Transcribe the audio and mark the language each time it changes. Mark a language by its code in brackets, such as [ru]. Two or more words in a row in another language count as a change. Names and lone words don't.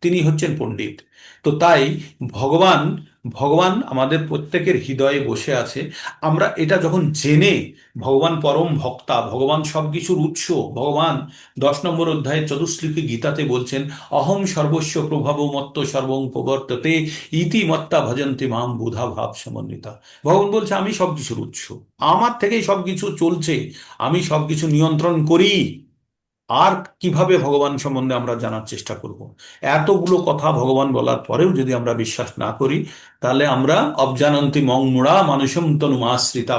[bn] তিনি হচ্ছেন পণ্ডিত। তো তাই ভগবান ভগবান আমাদের প্রত্যেকের হৃদয়ে বসে আছে। আমরা এটা যখন জেনে ভগবান পরম ভক্তা, ভগবান সবকিছুর উৎস, ভগবান 10 নম্বর অধ্যায়ে চতুশ্লোকী গীতাতে বলছেন, [sa] अहं सर्वस्व प्रभाव मत्त सर्वं प्रवर्तते इति मत्ता भजन्ति माम बुधा भाव समन्विता। [bn] ভগবান বলছে আমি সবকিছুর উৎস, আমার থেকেই সবকিছু চলছে, আমি সবকিছু নিয়ন্ত্রণ করি। আর কিভাবে ভগবান সম্বন্ধে আমরা জানার চেষ্টা করব? এতগুলো কথা ভগবান বলার পরেও যদি আমরা বিশ্বাস না করি, তাহলে আমরা [sa] अवजानन्ति मं मुड़ा मानुषम तनुमाश्रिता।